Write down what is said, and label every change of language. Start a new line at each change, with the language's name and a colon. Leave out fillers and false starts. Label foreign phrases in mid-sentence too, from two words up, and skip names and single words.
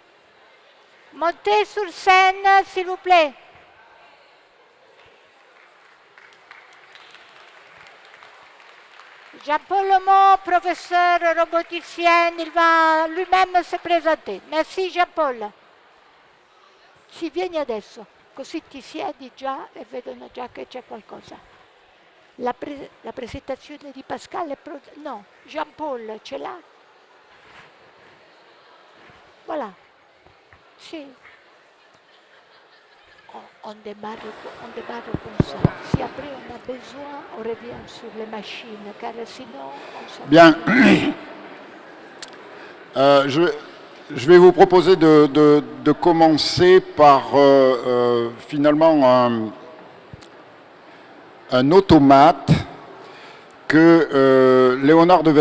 French: Montez sur scène, s'il vous plaît. Jean-Paul Lomont, professeur roboticien, il va lui-même se présenter. Merci Jean-Paul.
Italian: Sì, vieni adesso, così ti siedi già e vedono già che c'è qualcosa. La presentazione di Pascal è no, Jean-Paul ce l'ha?
French: Voilà. Sì. On démarre comme ça. Si après on a besoin, on revient sur les machines, car sinon on s'en... Bien. Je vais vous proposer de commencer par finalement un automate que Léonard de